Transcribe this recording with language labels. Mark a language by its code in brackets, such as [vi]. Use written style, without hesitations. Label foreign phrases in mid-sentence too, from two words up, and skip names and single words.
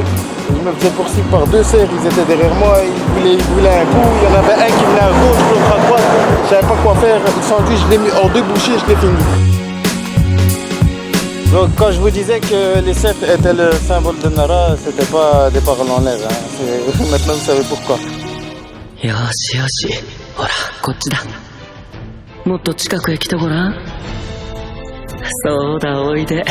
[fr] Je me faisais poursuivre par 2 cerfs, ils étaient derrière moi, ils voulaient un coup, il y en avait un qui venait à gauche, l'autre à droite, je savais pas quoi faire, le sandwich je l'ai mis en 2 bouchées, je l'ai fini. Donc quand je vous disais que les cerfs étaient le symbole de Nara, c'était pas des paroles en l'air, hein. Maintenant vous savez pourquoi. [ja] よしよし、ほらこっちだ。もっと近くへ来てごらん。そうだ、おいで。